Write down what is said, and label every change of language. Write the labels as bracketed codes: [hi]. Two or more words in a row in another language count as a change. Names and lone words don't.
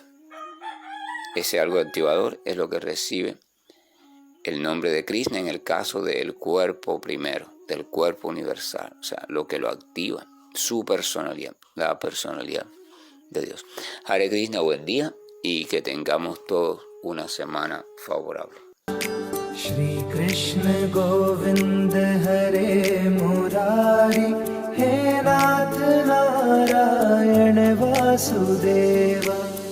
[es] Ese algo activador es lo que recibe el nombre de Krishna en el caso del cuerpo primero, del cuerpo universal, o sea, lo que lo activa, su personalidad, la personalidad de Dios. [sa] हरे कृष्ण, [es] buen día y que tengamos todos una semana favorable. [sa] श्री कृष्ण गोविंद हरे मुरारी, हे नाथ नारायण वासुदेवा।